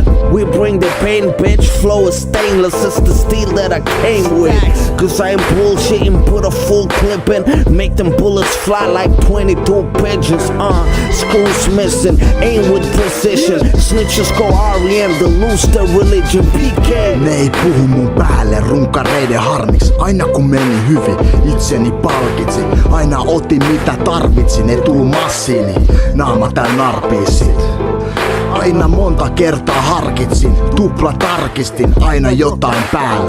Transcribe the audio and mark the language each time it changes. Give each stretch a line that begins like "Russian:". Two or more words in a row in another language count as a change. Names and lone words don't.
English: We bring the pain, bitch. Flow is stainless, it's the steel that I came with. Cause I ain't bullshitting, put a full clip in. Make them bullets fly like 22 pigeons. Screws missing, aim with precision. Snitches go R.E.M. to lose their religion. PK.
Finnish: Ne ei puhu mun päälle runkareiden harmiksi. Aina kun meni hyvin, itseni palkitsin. Aina otin mitä tarvitsin, ei tullu massiini. Naama tää narpiisit. Aina monta kertaa harkitsin, tupla tarkistin, aina jotain päällä.